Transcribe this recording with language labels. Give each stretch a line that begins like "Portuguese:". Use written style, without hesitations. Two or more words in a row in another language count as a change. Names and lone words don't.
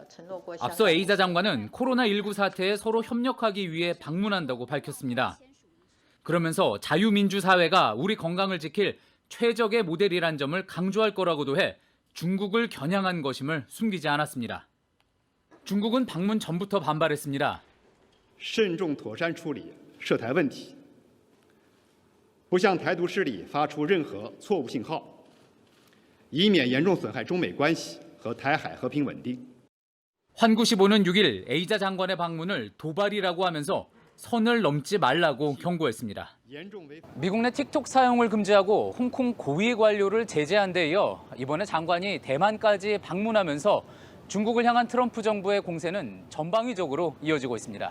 Korean: 앞서 에이자 장관은 코로나19 사태에 서로 협력하기 위해 방문한다고 밝혔습니다. 그러면서 자유민주사회가 우리 건강을 지킬 최적의 모델이란 점을 강조할 거라고도 해 중국을 겨냥한 것임을 숨기지 않았습니다. 중국은 방문 전부터 반발했습니다.
Chinese: 慎重妥善处理涉台问题，不向台独势力发出任何错误信号，以免严重损害中美关系和台海和平稳定。
Korean: 환구시보는 6일 에이자 장관의 방문을 도발이라고 하면서 선을 넘지 말라고 경고했습니다. 미국 내 틱톡 사용을 금지하고 홍콩 고위 관료를 제재한 데 이어 이번에 장관이 대만까지 방문하면서 중국을 향한 트럼프 정부의 공세는 전방위적으로 이어지고 있습니다.